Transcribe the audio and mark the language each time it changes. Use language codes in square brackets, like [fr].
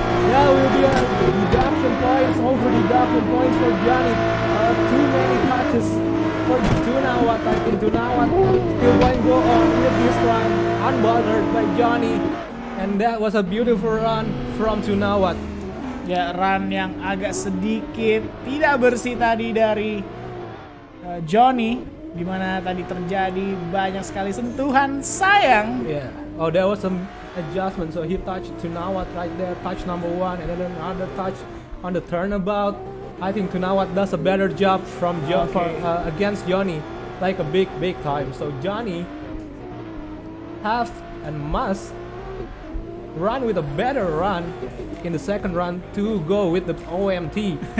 [en] There will be a deduction points, over deduction points for Johnny. Too many touches for Tunawat. I think Tunawat still going to go on with this run unbothered by Johnny. And that was a beautiful run from Tunawat. [id] Ya, run yang agak sedikit tidak bersih tadi dari Johnny, di mana tadi terjadi banyak sekali sentuhan sayang. [en] Yeah. Oh, there was some adjustment. So he touched Tunawat right there, touch number 1, and then another touch on the turnabout. I think Tunawat does a better job from against Johnny, like a big time. So Johnny have and must run with a better run in the second run to go with the OMT.